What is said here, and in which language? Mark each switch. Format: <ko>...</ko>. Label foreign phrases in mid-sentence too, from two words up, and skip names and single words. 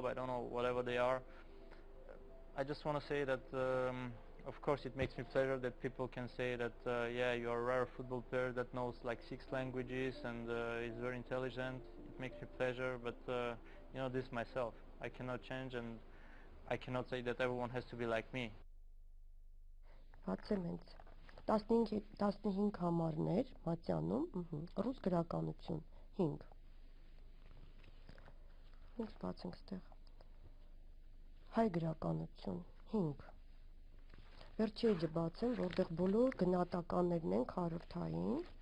<en>I don't know, whatever they are. I just want to say that of course it makes me pleasure that people can say that yeah, you are a rare football player that knows like 6 languages and is very intelligent. It makes me pleasure, but you know, this myself, I cannot change, and I cannot say that everyone has to be like me.</en> <hy>Բացեմենց 15 համարներ մատյանում, ռուս գրականություն 5։ Ինչ բացենք ստեղ։ Հայ գրականություն 5։ Վերջի էջը բացեմ, որտեղ բոլոր գնահատականներն են քառորդային։</hy>